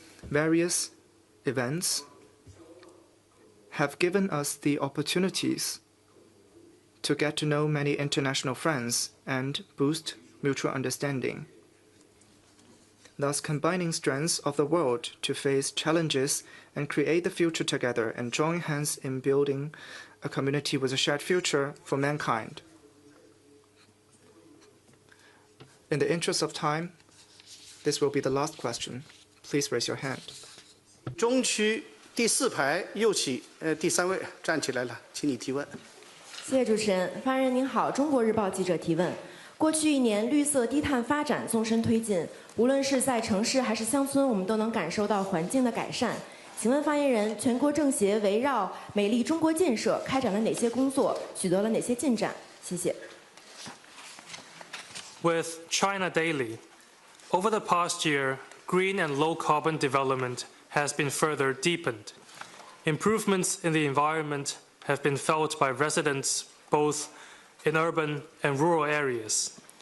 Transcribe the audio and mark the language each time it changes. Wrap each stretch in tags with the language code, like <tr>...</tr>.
<en>Various events have given us the opportunities to get to know many international friends and boost mutual understanding, thus combining strengths of the world to face challenges and create the future together and join hands in building a community with a shared future for mankind. In the interest of time, this will be the last question. Please raise your hand.</en> <zh>中区第4排右起，第3位站起来了，请你提问。谢谢主持人。发言人您好，中国日报记者提问。过去1年，绿色低碳发展纵深推进，无论是在城市还是乡村，我们都能感受到环境的改善。请问发言人，全国政协围绕美丽中国建设开展了哪些工作，取得了哪些进展？谢谢。</zh> <en>With China Daily, over the past year, green and low-carbon development has been further deepened. Improvements in the environment have been felt by residents both in urban and rural areas.</en>